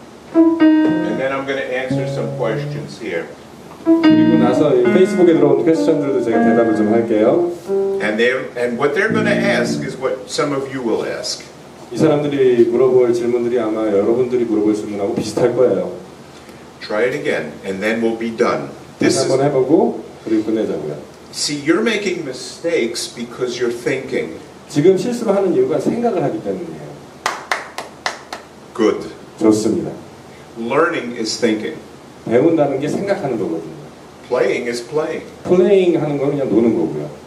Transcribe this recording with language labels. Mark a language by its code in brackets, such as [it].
[en] And then I'm going to answer some questions here. [ko] 그리고 나서 페이스북에 들어온 퀘스천들도 제가 대답을 좀 할게요. [en] And what they're going to ask is what some of you will ask. [ko] 이 사람들이 물어볼 질문들이 아마 여러분들이 물어볼 질문하고 비슷할 거예요. [en] Try it again, and then we'll be done. [ko] 다시 한번 해보고 그리고 끝내자고요. [en] See, you're making mistakes because you're thinking. [ko] 지금 실수를 하는 이유가 생각을 하기 때문이에요. [en] Good. [ko] 좋습니다. [en] Learning is thinking. [ko] 배운다는 게 생각하는 거거든요. [en] Playing is playing. [ko] 플레잉 하는 건 그냥 노는 거고요.